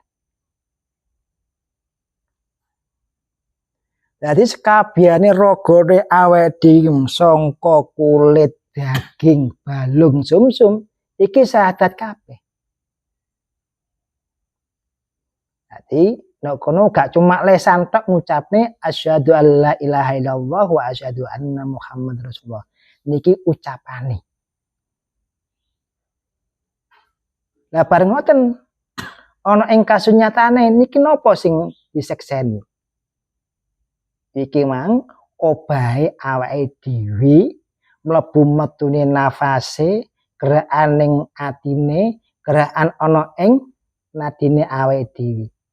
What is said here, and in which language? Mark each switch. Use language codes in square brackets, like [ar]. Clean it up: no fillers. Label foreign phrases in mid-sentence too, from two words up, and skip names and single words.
[jv] Jadi sekabehane ragane awake dhewe sangka kulit, daging, balung, sumsum iki syahadat kabeh. Jadi nek kono gak cuma lesan tok ngucapne [ar] أشهد أن لا إله إلا الله وأشهد أن محمدا رسول الله. [jv] Niki ucapane. Lah bareng ngoten ana ing kasunyatane niki napa sing disekseni? Iki mang obahe awake dhewe mlebu metune nafase, gerakan ning atine, gerakan ana ing nadine awake dhewe.